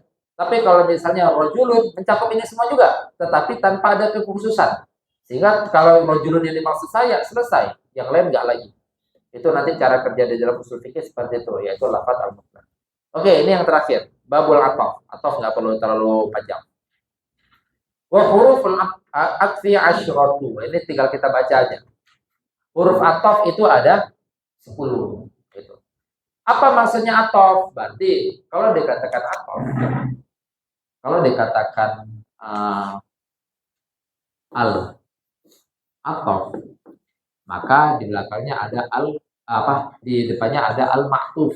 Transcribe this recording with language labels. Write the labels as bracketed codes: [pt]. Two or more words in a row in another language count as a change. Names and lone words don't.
[id] Tapi kalau misalnya rojulun, mencakup ini semua juga, tetapi tanpa ada kekhususan. Sehingga kalau rojulun yang dimaksud saya, selesai. Yang lain enggak lagi. Itu nanti cara kerja di dalam usul fikih seperti itu, yaitu [ar] لفظ المطلق. [id] Oke, ini yang terakhir. [ar] باب العطف. [id] Atof nggak perlu terlalu panjang. [ar] وحروف العطف عشرة. [id] Ini tinggal kita baca aja. Huruf atof itu ada 10. Gitu. Apa maksudnya atof? Berarti kalau dikatakan atof, kalau dikatakan [ar] العطف, [id] maka di belakangnya ada di depannya ada [ar] المعطوف.